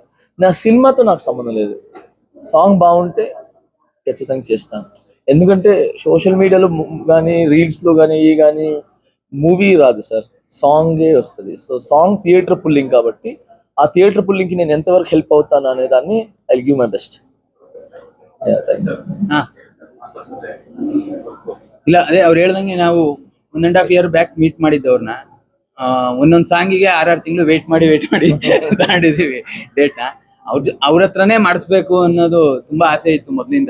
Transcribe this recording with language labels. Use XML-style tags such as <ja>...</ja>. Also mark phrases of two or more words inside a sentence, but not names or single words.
<te>నా సినిమాతో నాకు సంబంధం లేదు, సాంగ్ బాగుంటే ఖచ్చితంగా చేస్తాను. ఎందుకంటే</te> <en>social medialo</en> <te>కానీ రీల్స్లో కానీ మూవీ రాదు సార్, సాంగే వస్తుంది. సో</te> <en>song theater pulling</en> <te>కాబట్టి ఆ</te> <en>theater pullingki</en> <te>నేను ఎంతవరకు హెల్ప్ అవుతాను అనే దాన్ని</te> <en>I give my best.</en> <kn>ಇಲ್ಲ ಅದೇ ಅವ್ರು ಹೇಳ್ದಂಗೆ ನಾವು 1.5</kn> <en>year back meet</en> <kn>ಮಾಡಿದ್ದು ಅವ್ರನ್ನ. ಒಂದೊಂದು ಸಾಂಗಿಗೆ 6 ತಿಂಗಳು ವೇಟ್ ಮಾಡಿ ತಗೊಂಡಿದ್ದೀವಿ ಡೇಟ್ನ. ಅವ್ರ ಹತ್ರನೇ ಮಾಡಿಸ್ಬೇಕು ಅನ್ನೋದು ತುಂಬಾ ಆಸೆ ಇತ್ತು ಮೊದ್ಲಿಂದ.</kn>